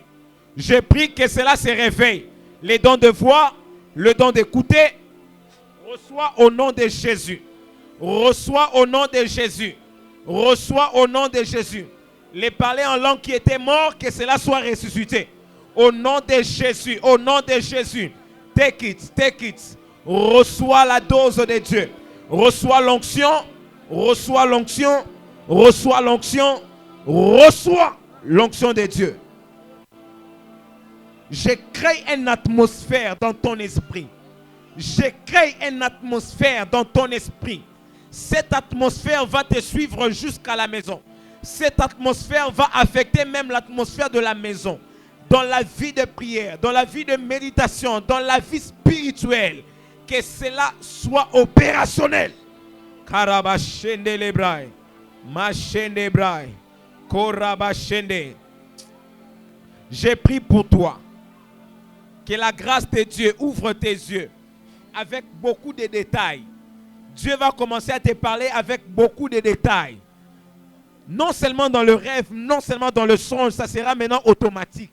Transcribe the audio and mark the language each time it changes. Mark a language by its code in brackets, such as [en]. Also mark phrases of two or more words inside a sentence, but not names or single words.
[fr] Je prie que cela se réveille. Les dons de voix, le don d'écouter, reçois au nom de Jésus. Reçois au nom de Jésus. Reçois au nom de Jésus. Les parler en langue qui étaient morts, que cela soit ressuscité. Au nom de Jésus. Au nom de Jésus. [en] Take it, take it. [fr] Reçois la dose de Dieu. Reçois l'onction. Reçois l'onction. Reçois l'onction. Reçois l'onction de Dieu. Je crée une atmosphère dans ton esprit. Je crée une atmosphère dans ton esprit. Cette atmosphère va te suivre jusqu'à la maison. Cette atmosphère va affecter même l'atmosphère de la maison. Dans la vie de prière, dans la vie de méditation, dans la vie spirituelle. Que cela soit opérationnel. Karabashende lebrai. Mashende brai. Korabashende. J'ai prié pour toi. Que la grâce de Dieu ouvre tes yeux avec beaucoup de détails. Dieu va commencer à te parler avec beaucoup de détails. Non seulement dans le rêve, non seulement dans le songe, ça sera maintenant automatique.